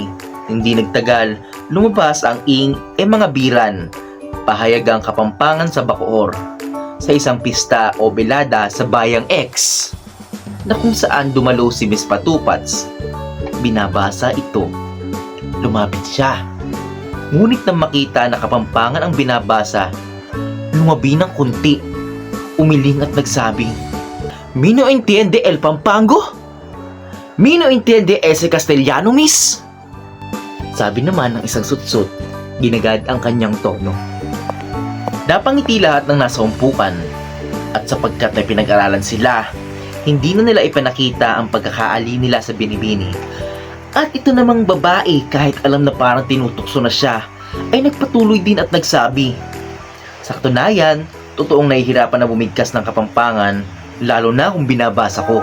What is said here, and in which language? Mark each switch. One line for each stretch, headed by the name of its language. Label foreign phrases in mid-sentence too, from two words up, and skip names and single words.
Filipino: Hindi nagtagal, lumabas ang mga biran, pahayagang Kapampangan sa Bacoor, sa isang pista o belada sa Bayang X, na kung saan dumalo si Miss Patupats. Binabasa ito. Lumapit siya. Ngunit nang makita na Kapampangan ang binabasa, lumabi ng kunti, umiling at nagsabi,
Spanish: "Mino entiende el Pampango? Mino entiende ese Castellano, Miss?"
Filipino: Sabi naman ng isang sutsut, ginagad ang kanyang tono. Napangiti lahat ng nasa umpukan, at sapagkat may pinag-aralan sila, hindi na nila ipinakita ang pagkakaali nila sa Binibini. At ito namang babae, kahit alam na parang tinutukso na siya, ay nagpatuloy din at nagsabi, "Sa katunayan, totoong nahihirapan na bumigkas ng Kapampangan, lalo na kung binabasa ko."